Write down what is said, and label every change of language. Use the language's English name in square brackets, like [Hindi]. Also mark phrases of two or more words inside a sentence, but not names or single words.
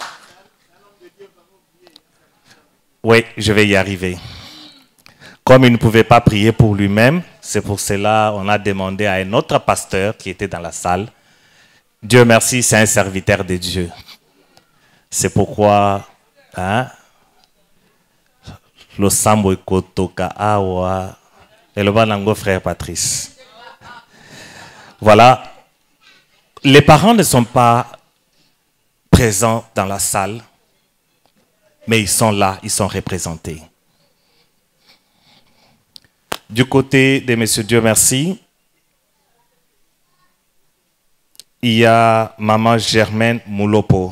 [French] Oui, je vais y arriver. Comme il ne pouvait pas prier pour lui-même, c'est pour cela qu'on a demandé à un autre pasteur qui était dans la salle. Dieu merci, c'est un serviteur de Dieu. C'est pourquoi, le [Lingala] sambo kotoka awa [French] et le banango frère Patrice. Voilà. Les parents ne sont pas présents dans la salle, mais ils sont là, ils sont représentés. Du côté de Monsieur Dieu merci, il y a Maman Germaine Moulopo.